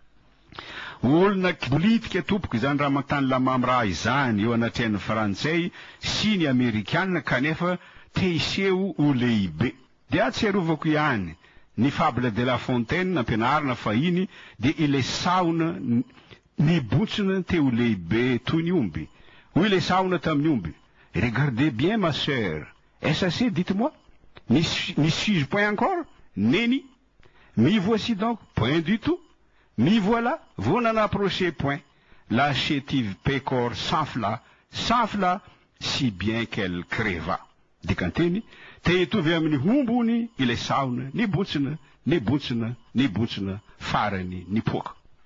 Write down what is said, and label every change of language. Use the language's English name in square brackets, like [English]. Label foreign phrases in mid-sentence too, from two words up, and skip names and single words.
[Malagasy] Olona politika tompoko izany Ramitany Lamamra izany eo anatrehan'ny frantsay sy ny amerikanina kanefa te hiseho ho lehibe. De atsiarovako ihany ny Fable de La Fontaine nampianarina fahiny de ile saona nibotsina teo lehibe toy ny omby. Hoy ile saona tamin'ny omby: [French] regardez bien ma sœur, est-ce assez, dites-moi? N'y suis-je point encore? Nenni. M'y voici donc, point du tout. M'y voilà, vous n'en approchez point. La chétive pécore s'enfla, si bien qu'elle creva. [Malagasy] Dikanteny, te hitovy amin'ny hombony ile saona, nibotsina, farany nipoaka.